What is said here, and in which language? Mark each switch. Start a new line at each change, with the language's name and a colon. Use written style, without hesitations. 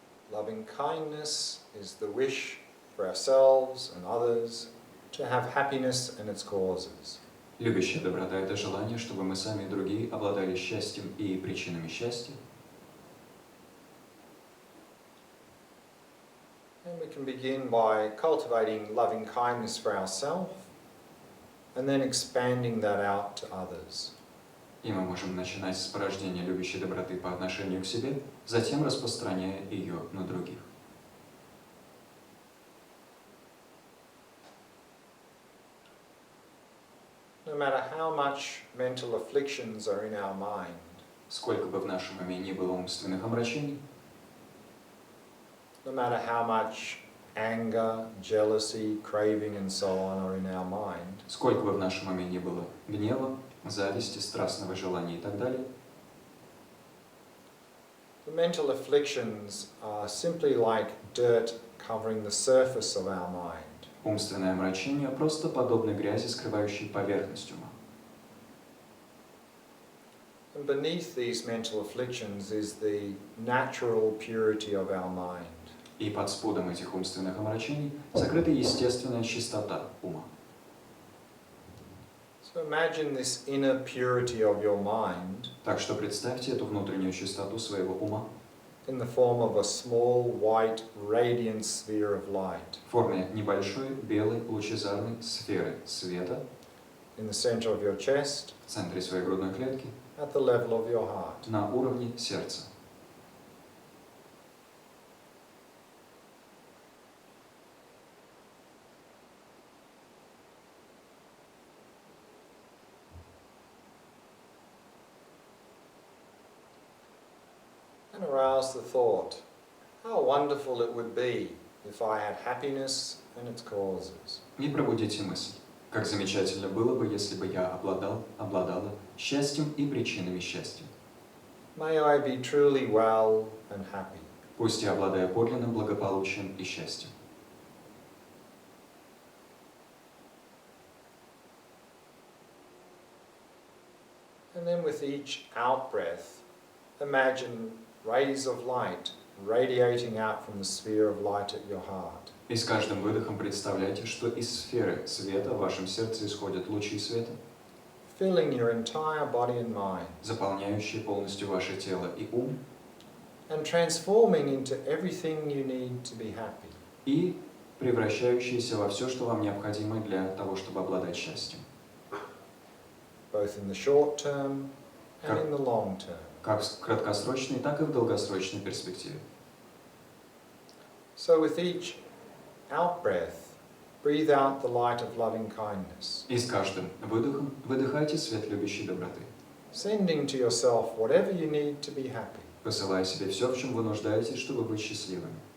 English: Loving kindness is the wish for ourselves and others to have happiness and its causes.
Russian: Любящая доброта – это желание, чтобы мы сами и другие обладали счастьем и причинами счастья.
English: And we can begin by cultivating loving kindness for ourselves and then expanding that out to others.
Russian: И мы можем начинать с порождения любящей доброты по отношению к себе, затем распространяя ее на других.
English: No matter how much mental afflictions are in our mind,
Russian: Сколько бы в нашем уме ни было умственных омрачений,
English: no matter how much anger, jealousy, craving and so on are in our mind,
Russian: сколько бы в нашем уме ни было гнева, зависти, страстного желания и так далее,
English: the mental afflictions are simply like dirt covering the surface of our mind.
Russian: умственное омрачение просто подобно грязи, скрывающей поверхность ума.
English: And beneath these mental afflictions is the natural purity of our mind.
Russian: И под спудом этих умственных омрачений сокрыта естественная чистота ума.
English: So imagine this inner purity of your mind
Russian: Так что представьте эту внутреннюю чистоту своего ума
English: in the form of a small, white, radiant sphere of light
Russian: в форме небольшой белой лучезарной сферы света
English: in the center of your chest,
Russian: в центре своей грудной клетки
English: at the level of your heart.
Russian: на уровне сердца.
English: And arouse the thought, how wonderful it would be if I had happiness and its causes.
Russian: И пробудите мысль. Как замечательно было бы, если бы я обладала счастьем и причинами счастья.
English: May I be truly well and happy.
Russian: Пусть я обладаю подлинным благополучием и счастьем.
English: And then with each out-breath, imagine rays of light radiating out from the sphere of light at your heart.
Russian: И с каждым выдохом представляйте, что из сферы света в вашем сердце исходят лучи света.
English: filling your entire body and mind,
Russian: заполняющие полностью ваше тело и ум,
English: and transforming into everything you need to be happy.
Russian: и превращающиеся во все, что вам необходимо для того, чтобы обладать счастьем.
English: Both in the short term and in the long term.
Russian: Как в краткосрочной, так и в долгосрочной перспективе.
English: So with each out-breath, breathe out the light of loving kindness,
Russian: И с каждым выдохом выдыхайте свет любящей доброты,
English: sending to yourself whatever you need to be happy.
Russian: посылая себе все, в чем вы нуждаетесь, чтобы быть счастливыми.